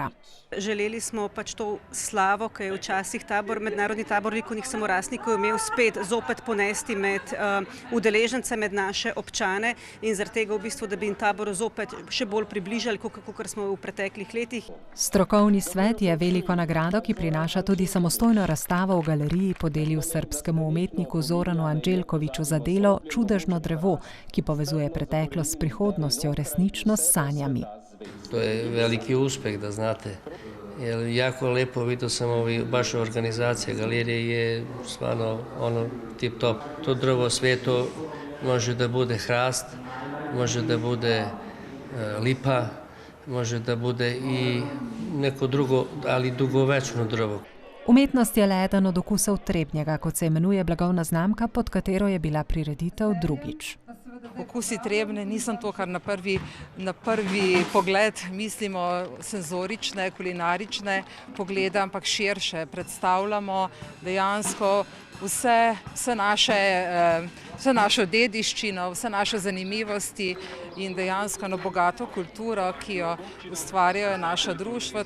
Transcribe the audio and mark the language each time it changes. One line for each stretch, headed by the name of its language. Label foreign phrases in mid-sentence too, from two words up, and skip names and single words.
Slovenian: Želeli smo to slavo, ki je včasih mednarodni tabor tabornikov in samorastnikov imel spet zopet ponesti med udeležence, med naše občane in zaradi tega v bistvu, da bi jim tabor zopet še bolj približali, kakor smo v preteklih letih. Strokovni svet je veliko nagrado, ki prinaša tudi samostojno razstavo v galeriji, podelil srbskemu umetniku Zoranu Anđelkoviću za delo Čudežno drevo, ki povezuje preteklost s prihodnostjo, resničnost s sanjami.
Serbian: To je veliki uspeh, da znate. Jako lepo, vidio sam baš organizacija galerije je stvarno tip top. To drvo sveto može da bude hrast, može da bude lipa, može da bude i neko drugo, ali dugovečno drvo.
Slovenian: Umetnost je le eden od okusov Trebnjega, kot se imenuje blagovna znamka, pod katero je bila prireditev drugič. Okusi Trebnje niso to, kar na prvi pogled mislimo senzorične, kulinarične poglede, ampak širše predstavljamo dejansko vse našo dediščino, vse naše zanimivosti in dejansko na bogato kulturo, ki jo ustvarjajo naša društva.